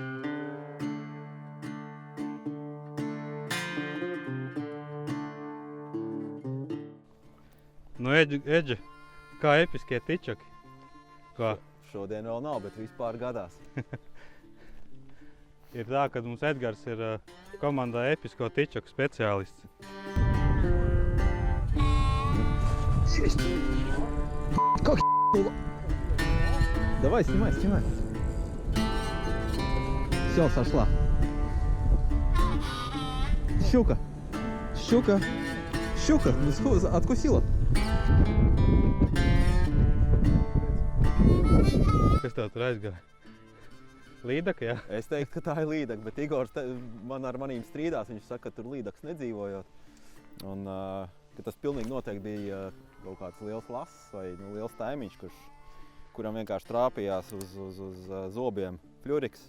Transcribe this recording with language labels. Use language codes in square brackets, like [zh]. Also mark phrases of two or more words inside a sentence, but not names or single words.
[lv] Eģe, kā episkie tičaki? Kā? Šodien vēl nav, bet vispār gadās. Ir tā, ka mums Edgars ir komandā episko tičaku speciālists. [ru] Как было? Давай, снимай. Все, сошла. Щука. Откусила. [lv] Kas tev tur aizgāja? Līdaka, jā? Es teiktu, ka tā ir līdaka, bet Igors ar manīm strīdās. Viņš saka, ka tur līdaks nedzīvojot. Un ka tas pilnīgi noteikti bija kaut kāds liels lass vai liels taimiņš, kuram vienkārši trāpījās uz zobiem fļuriks.